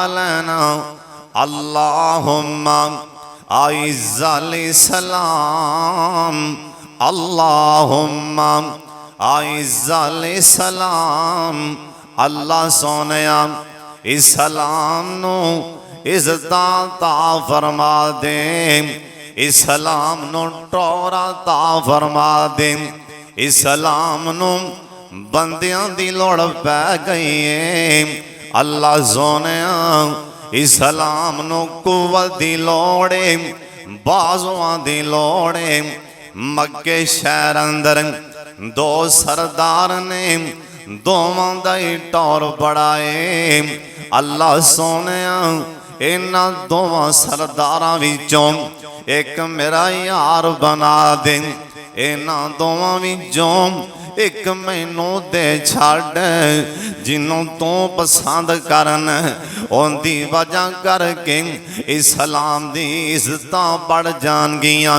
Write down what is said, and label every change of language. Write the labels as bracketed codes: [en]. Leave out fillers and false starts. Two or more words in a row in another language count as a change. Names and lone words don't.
[ar] لینا اللہم اعز الاسلام اللہم اعز الاسلام [pa] اللہ سونیا اسلام نو عزت عطا فرما دے اسلام نو ٹور عطا فرما دے اسلام نو بندیاں دی لوڑ پہ گئی اللہ سونیا اسلام نو قوت دی لوڑے بازوان دی لوڑے مکے شہر اندر 2 سردار نے دوواں دا ہی ٹور بڑا ہے. اللہ سونیا انہاں دوواں سرداراں وچوں ایک میرا یار بنا دے. انہاں دوواں وچوں ایک مینوں دے چھڈ جنہوں تو پسند کرن انکی وجہ کرکے اسلام دی عزتاں بڑھ جانگیاں.